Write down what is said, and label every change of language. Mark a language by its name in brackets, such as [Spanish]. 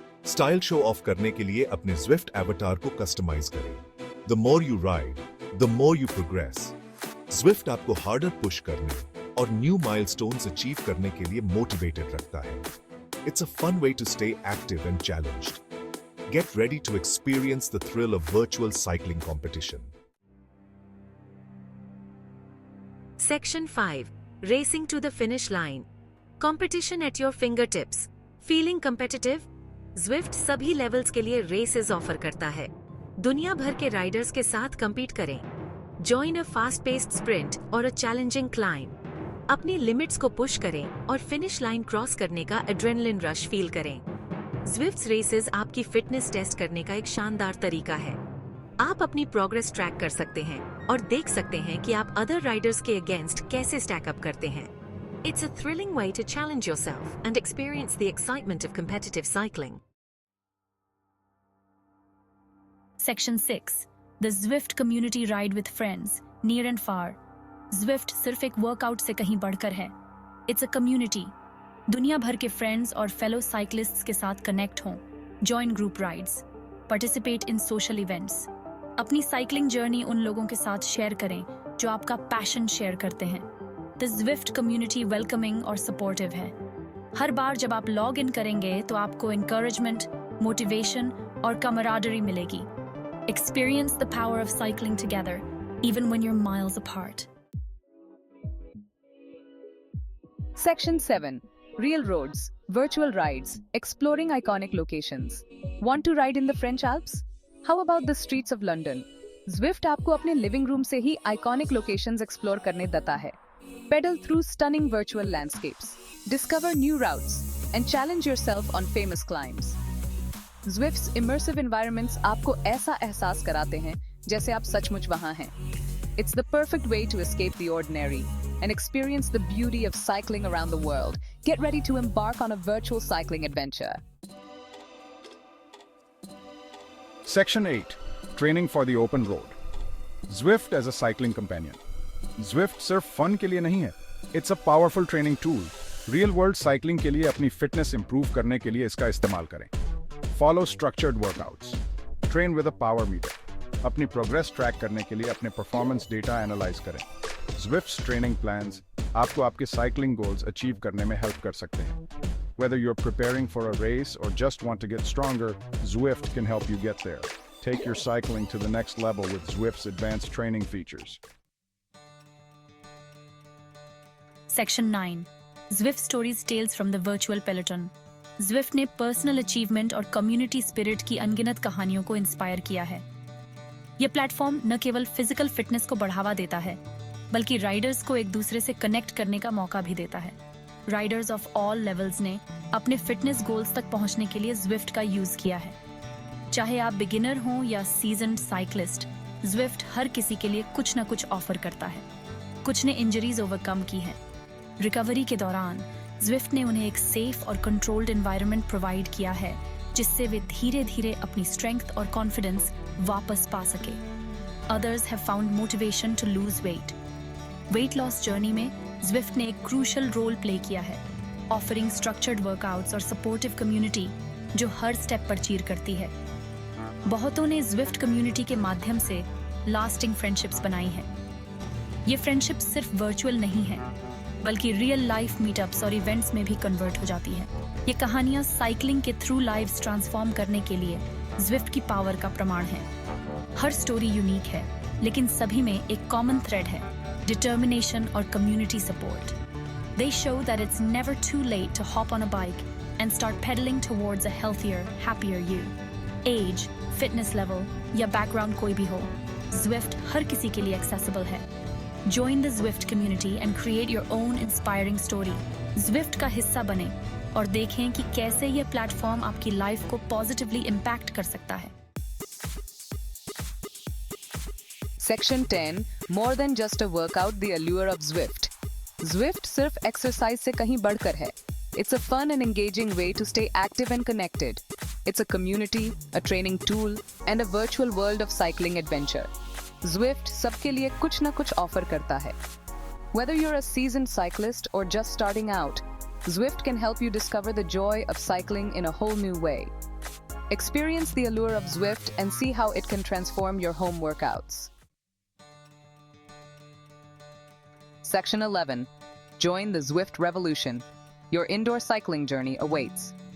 [Hindi] Style show off करने के लिए अपने Zwift एवटार को कस्टमाइज करें। [English] The more you ride, the more you progress. [Hindi] Zwift आपको हार्डर पुश करने और न्यू माइलस्टोन्स अचीव करने के लिए मोटिवेटेड रखता है। [English] It's a fun way to stay active and challenged. Get ready to experience the thrill of virtual cycling competition. Section 5. Racing to the finish line. Competition at your fingertips. Feeling competitive? [Hindi] Zwift सभी levels के लिए races offer करता है। दुनिया भर के Riders के साथ compete करें। [English] Join a fast-paced sprint or a challenging climb. [Hindi] अपनी लिमिट्स को पुश करें और फिनिश लाइन क्रॉस करने का एड्रेनलिन रश फील करें। Zwift रेसेस आपकी फिटनेस टेस्ट करने का एक शानदार तरीका है। आप अपनी प्रोग्रेस ट्रैक कर सकते हैं और देख सकते हैं कि आप अदर राइडर्स के अगेंस्ट कैसे स्टैक अप करते हैं। [English] It's a thrilling way to challenge yourself and experience the excitement of competitive cycling. Section 6. The Zwift Community Ride with Friends, Near and Far. [Hindi] Zwift सिर्फ एक वर्कआउट से कहीं बढ़कर है। [English] It's a community. [Hindi] दुनिया भर के फ्रेंड्स और फेलो साइक्लिस्ट्स के साथ कनेक्ट हों, [English] join group rides, participate in social events, [Hindi] अपनी साइकिलिंग जर्नी उन लोगों के साथ शेयर करें जो आपका पैशन शेयर करते हैं। द Zwift कम्युनिटी वेलकमिंग और सपोर्टिव है। हर बार जब आप लॉग इन करेंगे तो आपको encouragement, मोटिवेशन और camaraderie मिलेगी। [English] Experience the power of cycling together, even when you're miles apart. Section 7. Real roads, virtual rides, exploring iconic locations. Want to ride in the French Alps? How about the streets of London? [Hindi] Zwift आपको अपने living room से ही iconic locations explore करने देता है। [English] Pedal through stunning virtual landscapes, discover new routes, and challenge yourself on famous climbs. Zwift's immersive environments [Hindi] आपको ऐसा एहसास कराते हैं जैसे आप सचमुच वहां हैं। [English] It's the perfect way to escape the ordinary and experience the beauty of cycling around the world. Get ready to embark on a virtual cycling adventure. Section 8. Training for the open road. Zwift as a cycling companion. [Hindi] Zwift सिर्फ fun के लिए नहीं है, [English] It's a powerful training tool. [Hindi] Real world cycling के लिए अपनी fitness improve करने के लिए इसका इस्तेमाल करें। [English] follow structured workouts, train with a power meter, [Hindi] अपनी प्रोग्रेस ट्रैक करने के लिए अपने परफॉर्मेंस डेटा एनालाइज करें। Zwift's ट्रेनिंग प्लान्स आपको आपके साइकिलिंग गोल्स अचीव करने में हेल्प कर सकते हैं। [English] Whether you're preparing for a race or just want to get stronger, Zwift can help you get there. Take your cycling to the next level with Zwift's advanced training features. Section 9. Zwift Stories Tales from the Virtual Peloton. [Hindi] Zwift ने personal achievement और community spirit की अनगिनत कहानियों को inspire किया है। यह platform न केवल फिजिकल फिटनेस को बढ़ावा देता है, बल्कि राइडर्स को एक दूसरे से कनेक्ट करने का मौका भी देता है। राइडर्स ऑफ ऑल लेवल्स ने अपने फिटनेस गोल्स तक पहुंचने के लिए Zwift का यूज किया है। चाहे आप बिगिनर हों या सीजन्ड साइक्लिस्ट, Zwift हर किसी के लिए कुछ न कुछ ऑफर करता है। कुछ ने इंजरीज ओवरकम की हैं। रिकवरी के दौरान Zwift ने उन्हें एक सेफ और कंट्रोल्ड एनवायरनमेंट प्रोवाइड किया है, जिससे वे धीरे धीरे अपनी स्ट्रेंथ और कॉन्फिडेंस वापस पा सके। [English] Others have found motivation to lose weight. [Hindi] Weight loss journey में Zwift ने एक क्रूशल रोल प्ले किया है, [English] offering structured workouts [Hindi] और सपोर्टिव कम्युनिटी जो हर स्टेप पर चीयर करती है। बहुतों ने Zwift कम्युनिटी के माध्यम से लास्टिंग फ्रेंडशिप्स बनाई हैं। ये फ्रेंडशिप्स सिर्फ वर्चुअल नहीं है, बल्कि रियल लाइफ मीटअप्स और इवेंट्स में भी कन्वर्ट हो जाती हैं। ये कहानियां साइकिलिंग के थ्रू लाइव्स ट्रांसफॉर्म करने के लिए Zwift की पावर का प्रमाण है। हर स्टोरी यूनिक है, लेकिन सभी में एक कॉमन थ्रेड है, [English] determination or community support. They show that it's never too late to hop on a bike and start pedaling towards a healthier, happier you. [Hindi] Age, fitness level या background कोई भी हो, Zwift हर किसी के लिए accessible है। [English] Join the Zwift community and create your own inspiring story. [Hindi] Zwift का हिस्सा बने और देखें कि कैसे यह प्लेटफॉर्म आपकी लाइफ को पॉजिटिवली इम्पैक्ट कर सकता है। [English] Section 10. More than just a workout, the allure of Zwift. [Hindi] Zwift सिर्फ एक्सरसाइज से कहीं बढ़कर है। [English] It's a fun and engaging way to stay active and connected. It's a community, a training tool, and a virtual world of cycling adventure. [Hindi] Zwift सबके लिए कुछ न कुछ ऑफर करता है। [English] Whether you're a seasoned cyclist or just starting out, Zwift can help you discover the joy of cycling in a whole new way. Experience the allure of Zwift and see how it can transform your home workouts. Section 11. Join the Zwift revolution. Your indoor cycling journey awaits.